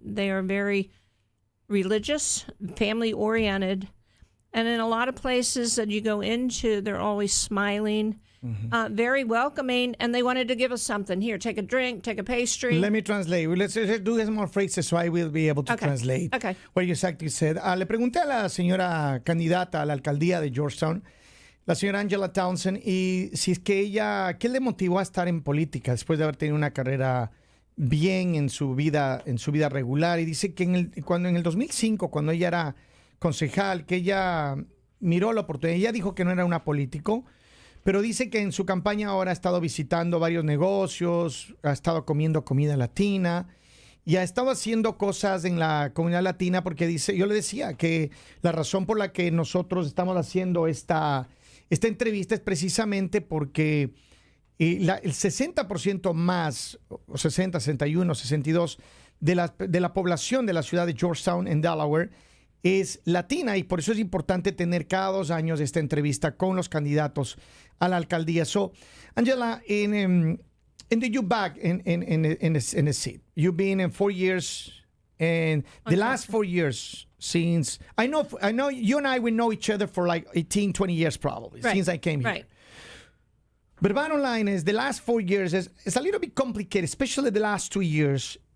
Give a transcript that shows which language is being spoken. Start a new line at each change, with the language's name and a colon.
English: They are very religious, family-oriented. And in a lot of places that you go into, they're always smiling, very welcoming, and they wanted to give us something. Here, take a drink, take a pastry. Let me translate. Let's do some more phrases so I will be able to translate what you exactly said.
Spanish: Le pregunté a la señora candidata a la alcaldía de Georgetown, la señora Angela Townsend, y si es que ella, ¿qué le motivó a estar en política después de haber tenido una carrera bien en su vida regular? Y dice que cuando en el 2005, cuando ella era concejal, que ella miró la oportunidad. Ella dijo que no era una político, pero dice que en su campaña ahora ha estado visitando varios negocios, ha estado comiendo comida latina y ha estado haciendo cosas en la comunidad latina, porque dice, yo le decía que la razón por la que nosotros estamos haciendo esta entrevista es precisamente porque el 60% más, o 60, 61, 62 de la población de la ciudad de Georgetown en Delaware es latina, y por eso es importante tener cada 2 años esta entrevista con los candidatos a la alcaldía.
English: So, Angela, in the you back in the seat, you've been in 4 years, and the last 4 years since I know you and I, we know each other for like 18, 20 years probably, since I came here. Right. But the bottom line is the last 4 years is a little bit complicated, especially the last 2 years.